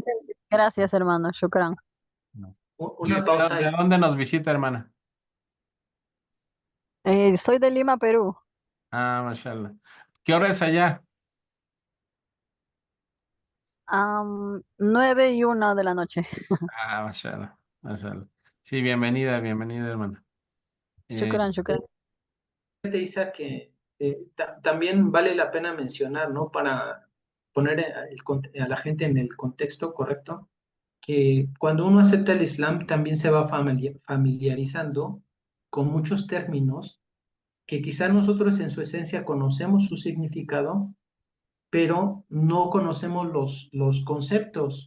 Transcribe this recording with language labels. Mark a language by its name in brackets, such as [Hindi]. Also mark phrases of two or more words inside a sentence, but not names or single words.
[Spanish] entendí. Gracias, hermano. Shukran. No. una ¿De pausa. de dónde nos visita, hermana? Soy de Lima, Perú. Ah, mashallah. ¿Qué hora es allá? 9:01 de la noche. [Arabic] Ah, ما شاء الله، ما شاء الله. [Spanish] Sí, bienvenida, bienvenida, hermana. Eh, [Arabic] شكرا، شكرا. [Spanish] Isa, que también vale la pena mencionar, ¿no? Para poner a la gente en el contexto correcto, que cuando uno acepta el Islam también se va familiarizando con muchos términos que quizá nosotros en su esencia conocemos su significado, pero no conocemos los conceptos.